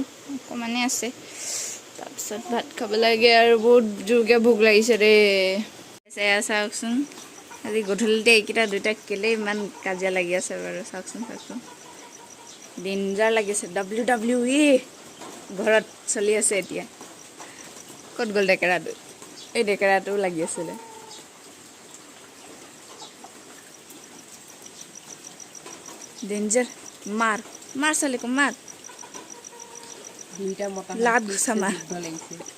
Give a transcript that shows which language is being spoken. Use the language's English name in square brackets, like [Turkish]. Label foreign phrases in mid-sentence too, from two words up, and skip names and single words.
[Assamese] অকণমানে আছে তাৰপিছত ভাত খাব লাগে আৰু বহুত জোৰকৈ ভোক লাগিছে দেই এয়া চাওকচোন আজি গধূলিতে এইকেইটা দুইটা কেলেই ইমান কাজিয়া লাগি আছে বাৰু চাওকচোন ডেঞ্জাৰ লাগিছে WWE ঘৰত চলি আছে এতিয়া ক'ত গ'ল ডেকেৰাটো এই ডেকেৰাটো লাগি আছিলে [Hindi] डेंजर मार मार साले को मार [Assamese] দুইটা মতা [Hindi] लात [Assamese] হাতী [Hindi] घुसा मार [Assamese] যুদ্ধ লাগিছে